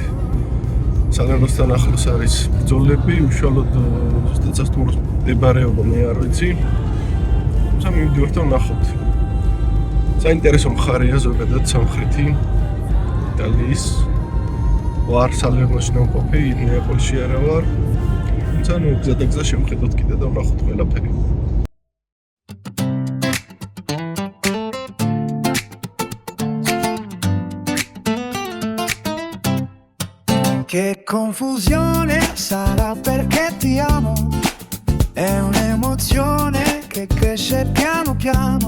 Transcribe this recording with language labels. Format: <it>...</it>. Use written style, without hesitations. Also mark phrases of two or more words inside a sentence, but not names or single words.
<ka>სალერნოსთან ახლოს არის ბრძოლები, უშუალოდ ზუსტად სასტუმროს მდებარეობა მე არ ვიცი. თუმცა მივდივართ და ვნახოთ. საინტერესო მხარეა ზოგადად სამხრეთი იტალიის. ვარ სალერნოში ნამყოფი, ნეაპოლში არა ვარ. თუმცა გზადაგზა შევხედოთ კიდე და ვნახოთ ყველაფერი.</ka> <it>Che confusione sarà perché ti amo, è un'emozione che cresce esce piano piano.</it>